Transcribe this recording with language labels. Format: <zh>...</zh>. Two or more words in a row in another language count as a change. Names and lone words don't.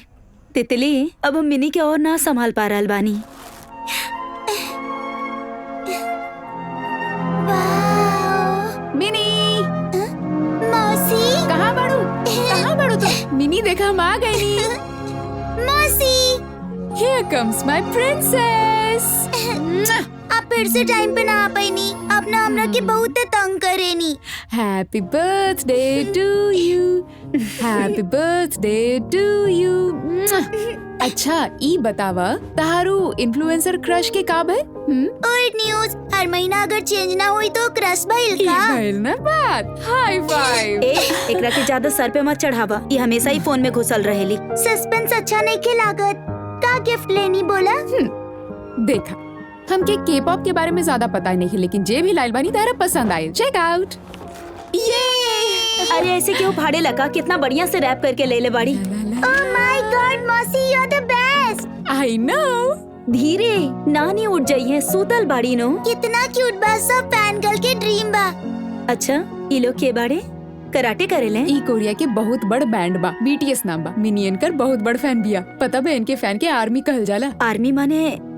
<bho>तितली, अब हम मिनी के और ना संभाल पा रहल बानी। मिनी मौसी कहाँ बाड़ू तू? मिनी देखा हम आ गई नी। मौसी</bho> <en>Here comes my princess.</en> <bho>आप फिर से टाइम पे ना आ पाईनी। अपना हमरा के बहुत तंग करेनी।</bho> <en>Happy birthday to you. Happy birthday to you.</en> <bho>अच्छा ई बतावा, तारू</bho> <en>influencer crush</en> <bho>के का भइल?</bho> <en>old news,</en> <bho>हर महीना अगर चेंज ना हुई तो क्रश भइल का? भइल ना बात।</bho> <en>high five.</en> <bho>एकरा के ज्यादा सर पे मत चढ़ावा, ये हमेशा ही फोन में घुसल रहेली। सस्पेंस अच्छा नहीं के लागत। का गिफ्ट लेनी बोला? देखा, हमके के-पॉप के बारे में ज्यादा पता नहीं है, लेकिन जे भी लाइल बानी तारा पसंद आए।</bho> <en>check out.</en> <bho>ये अरे ऐसे क्यों फाड़े लगा, कितना बढ़िया से रैप करके ले ले बाड़ी।</bho> <en>Oh my God mausi, you are the best. I know.</en> <bho>धीरे, नानी उठ जाइए, सूतल बाड़ी नो। कितना क्यूट बा, सब</bho> <en>fan girl</en> <bho>के ड्रीम बा। अच्छा ये लोग के बाड़े कराटे करेले? ई कोरिया के बहुत बड़ बैंड बा, BTS नाम बा। मिनियन कर बहुत बड़ फैन बिया। पता बा इनके फैन के आर्मी कहल जाला।</bho>